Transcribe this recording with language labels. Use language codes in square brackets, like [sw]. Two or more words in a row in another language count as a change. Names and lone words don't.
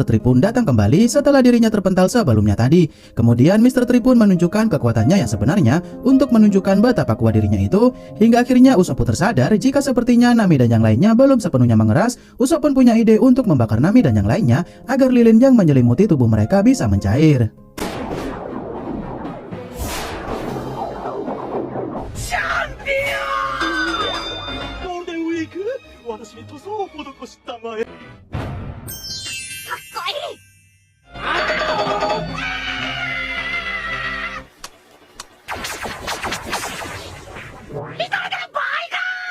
[id] Tree pun datang kembali setelah dirinya terpental sebelumnya tadi. Kemudian Mr. Tree pun menunjukkan kekuatannya yang sebenarnya untuk menunjukkan betapa kuat dirinya itu, hingga akhirnya Usopp pun tersadar jika sepertinya Nami dan yang lainnya belum sepenuhnya mengeras. Usopp pun punya ide untuk membakar Nami dan yang lainnya agar lilin yang menyelimuti tubuh mereka bisa mencair. [ja] 私に塗装を施したまえ。かっこいい。見た目でも倍か。